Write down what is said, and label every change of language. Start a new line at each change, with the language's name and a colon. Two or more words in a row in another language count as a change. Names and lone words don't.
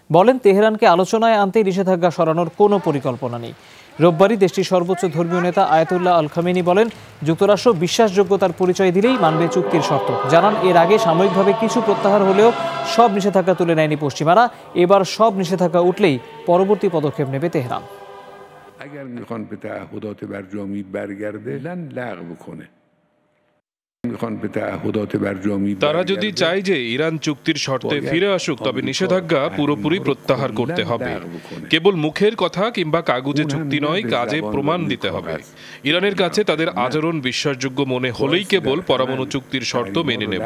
Bangla: বলেন, তেহরানকে আলোচনায় আনতে নিষেধাজ্ঞা সরানোর কোনো পরিকল্পনা নেই। রোববারই দেশটির সর্বোচ্চ ধর্মীয় নেতা আয়াতুল্লাহ আল খামেনি বলেন, যুক্তরাষ্ট্র বিশ্বাসযোগ্যতার পরিচয় দিলেই মানবে চুক্তির শর্ত। জানান, এর আগে সাময়িকভাবে কিছু প্রত্যাহার হলেও সব নিষেধাজ্ঞা তুলে নেয়নি পশ্চিমারা। এবার সব নিষেধাজ্ঞা উঠলেই পরবর্তী পদক্ষেপ নেবে তেহরান।
Persian: اگر میخوان به تعهدات برجامی برگرده لن لغو کنه
Bangla: তারা যদি চায় যে ইরান চুক্তির শর্তে ফিরে আসুক, তবে নিষেধাজ্ঞা পুরোপুরি প্রত্যাহার করতে হবে। কেবল মুখের কথা কিংবা কাগজে চুক্তি নয়, কাজে প্রমাণ দিতে হবে। ইরানের কাছে তাদের আচরণ বিশ্বাসযোগ্য মনে হলেই কেবল পরমাণু চুক্তির শর্ত মেনে নেব।